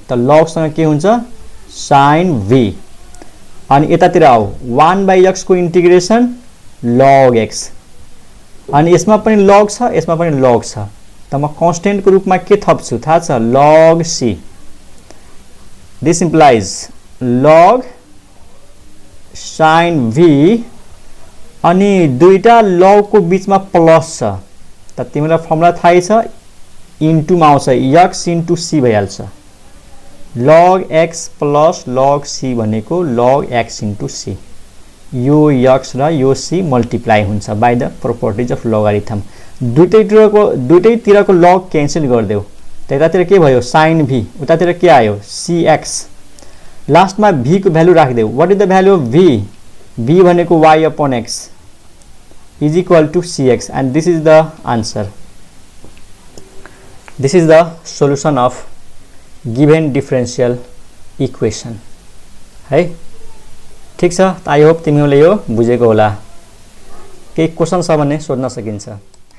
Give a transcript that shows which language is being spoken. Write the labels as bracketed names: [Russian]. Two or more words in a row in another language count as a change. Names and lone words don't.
[Nepali] त log सँग के हुन्छ, sin v। अनि यतातिर आऊ, 1/x को इन्टिग्रेसन log x, अनि यसमा पनि log छ, यसमा पनि log छ, त म कन्स्टेन्ट को रूपमा के थप्छु थाहा छ, log c। [English] this implies log sin v, [Nepali] अनि दुईटा log को बीचमा प्लस छ, त तिमीलाई फर्मुला थाहै छ, इन्टुमा आउँछ, x × c भइहाल्छ। log x प्लस log c भनेको log x × c। यो x र यो c मल्टिप्लाई हुन्छ [English] by the properties of logarithm. [Nepali] दुईटैतिरको log क्यान्सल गरिदेऊ, त यतातिर के भयो, sin v, उतातिर के आयो, cx। लास्टमा v को भ्यालु राखिदेऊ। [English] what is the value of v, v भनेको y upon x is equal to cx, and this is the answer। this is the solution of given differential equation है। [Nepali] ठीक छ, [English] I hope [Nepali] तिमीहरूले यो बुझेको होला। केही क्वेसन छ भने सोध्न सकिन्छ।